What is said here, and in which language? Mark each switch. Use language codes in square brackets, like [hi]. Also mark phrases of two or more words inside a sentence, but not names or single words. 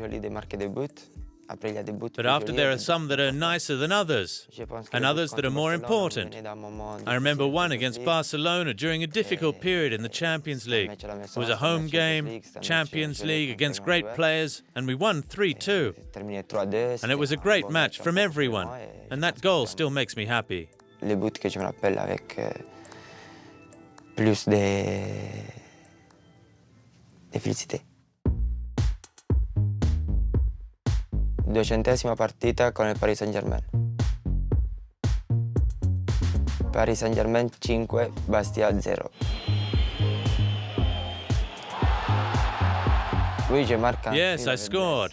[en] But after there are some that are nicer than others, and others that are more important. I remember one against Barcelona during a difficult period in the Champions League. It was a home game, Champions League against great players, and we won 3-2. And it was a great match from everyone, and that goal still makes me happy. [fr] Plus de félicité. [it] 200ª partita con il Paris Saint-Germain. Paris Saint-Germain 5, Bastia 0. [en] Yes, I scored.